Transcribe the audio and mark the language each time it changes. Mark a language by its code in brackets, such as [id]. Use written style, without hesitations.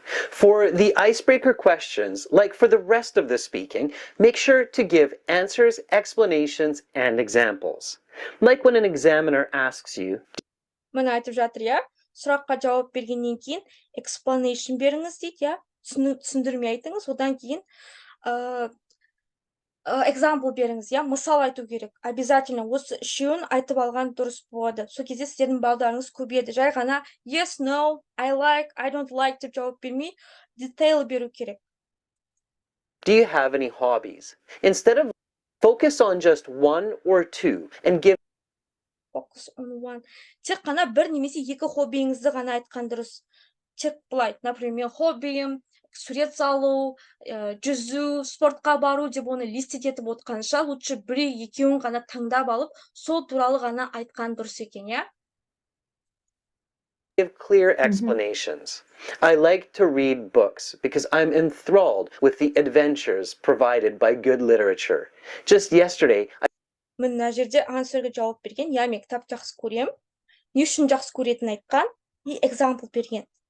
[en] For the icebreaker questions, like for the rest of the speaking, make sure to give answers, explanations, and examples. Like when an examiner asks you, [kk] Мына айтып жатыр, я, сұраққа жауап бергеннен кейін explanation беріңіз дейді, я, түсіндірме айтыңыз, одан кейін example беріңіз, я, мысал айту керек. Обязательно осы үшеуін айтып алған дұрыс болады. Сол кезде сіздердің балдарыңыз көбейеді. Жай ғана [en] yes, no, I like, I don't like [kk] деп жауап бермей, detail беру керек. [en] do you have any hobbies? Instead of focus on just one or two and give Focus on one. [kk] Тек қана бір немесе екі хоббиіңізді ғана айтқан дұрыс. Тек былай, например, хоббиім, сурет салу, жүзу, спортқа бару деп оны листить етіп отқанша, лучше біреу екеуін ғана таңдап алып, сол туралы ғана айтқан дұрыс екен, я? [en] give clear explanations. I like to read books because I'm enthralled with the adventures provided by good literature. Just yesterday, [kk] Мына жерде answerге жауап берген, я, мен кітап жақсы көрем. Не үшін жақсы көретінін айтқан, и example берген.